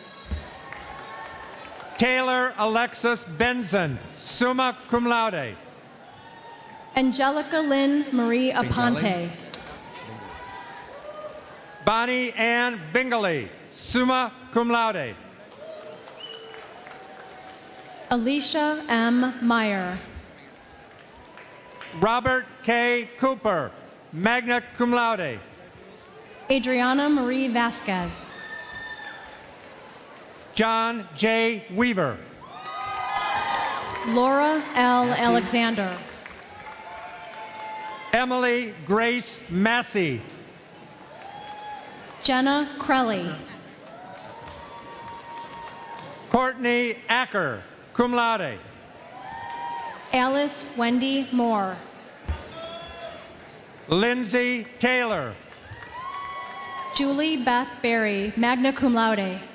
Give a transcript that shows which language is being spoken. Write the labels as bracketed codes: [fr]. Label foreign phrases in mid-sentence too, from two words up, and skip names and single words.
[en] Taylor Alexis Benson, [la] summa cum laude. [en] Angelica Lynn Marie Aponte. Bonnie Ann Bingley, [la] summa cum laude. [en] Alicia M. Meyer. Robert K. Cooper, [la] magna cum laude. [en] Adriana Marie Vasquez. John J. Weaver. Laura L. Alexander. Emily Grace Massey. Jenna Crelly. Courtney Acker, [la] cum laude. [en] Alice Wendy Moore. Lindsay Taylor. Julie Beth Berry, [la] magna cum laude.